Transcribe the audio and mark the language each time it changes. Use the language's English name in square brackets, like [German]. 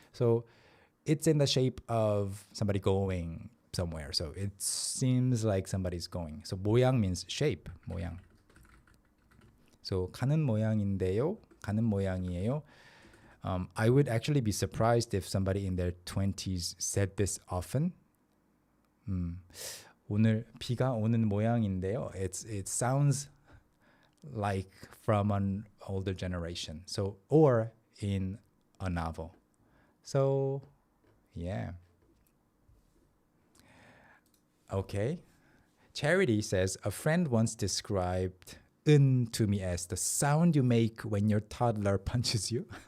[English] So it's in the shape of somebody going somewhere. So it seems like somebody's going. So 모양 means shape. [Korean] 모양. So 가는 모양인데요. 가는 모양이에요. [English] I would actually be surprised if somebody in their 20s said this often. [Korean] 오늘 비가 오는 모양인데요. [English] It sounds like from an older generation. So or in a novel. So yeah. Okay. Charity says a friend once described 은 to me as the sound you make when your toddler punches you.